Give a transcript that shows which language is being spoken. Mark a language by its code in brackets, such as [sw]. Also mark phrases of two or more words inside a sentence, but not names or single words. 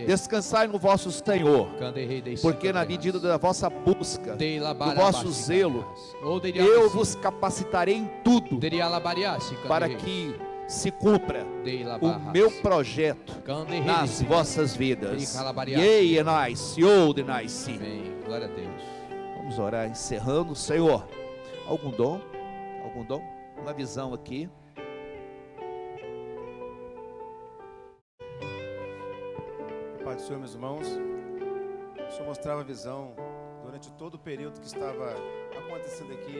[pt] Descansai no vosso Senhor, Canderrei de porque na chicandrias. medida da vossa busca, De la do barra vosso la zelo, chicandrias. Ou de eu vos capacitarei em tudo De alabarias. chicandrias. para que se cumpra De la o barra. meu projeto Canderrei nas de vossas vidas. De calabarias. Yei enai, siou de nai si. Amém. Glória a Deus. Vamos orar, encerrando. Senhor, algum dom? Algum dom? Uma visão aqui. Pai do Senhor, meus irmãos, o Senhor mostrava a visão durante todo o período que estava acontecendo aqui.